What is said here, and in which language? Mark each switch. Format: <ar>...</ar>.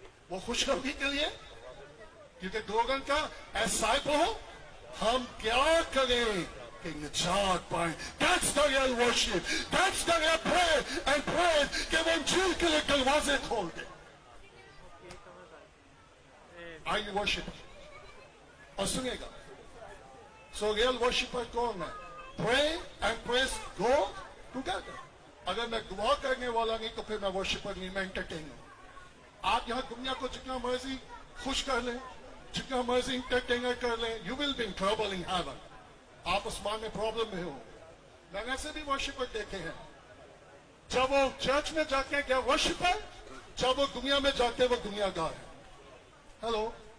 <hi>वो खुशखबरी के लिए, क्योंकि लोगों का ऐसा हो, हम क्या करें कि निजात पाए।</hi> <en>That's the real worship. That's the real prayer and praise</en> <hi>कि वो इंजील के लिए दरवाजे खोल दे।</hi> <en>Are you worshiping?</en> <hi>और सुनिएगा,</hi> <en>so real worshiper</en> <hi>कौन है?</hi> <en>Pray and praise go together.</en> <hi>अगर मैं दुआ करने वाला नहीं तो फिर मैं worshipper नहीं, मैं entertainer हूं। आप यहाँ दुनिया को जितना मर्जी खुश कर लें, जितना मर्जी इंटरटेनर कर लें,</hi> <en>you will be in trouble in heaven.</en> <hi>आप आसमान में प्रॉब्लम में हो। मैंने ऐसे भी वर्शिपर देखे हैं, जब वो चर्च में जाके क्या वर्शिपर, जब वो दुनिया में जाके वो दुनियादार है। हेलो।</hi>